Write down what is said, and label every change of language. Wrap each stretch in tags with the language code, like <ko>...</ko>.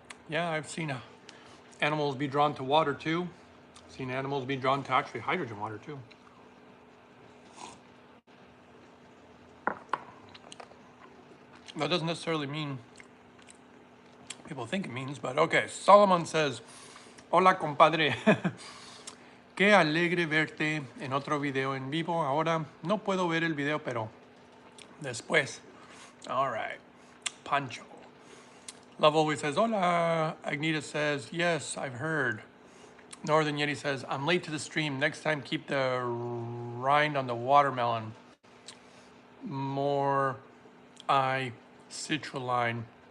<en>Yeah, I've seen animals be drawn to water too. I've seen animals be drawn to actually hydrogen water too. That doesn't necessarily mean people think it means, but okay. Solomon says,</en> <es>hola compadre, qué alegre verte en otro video en vivo. Ahora no puedo ver el video, pero después.</es> <en>All right, Pancho. Love always says, hola. Agneta says, yes, I've heard. Northern Yeti says, I'm late to the stream. Next time, keep the rind on the watermelon. More citrulline.</en>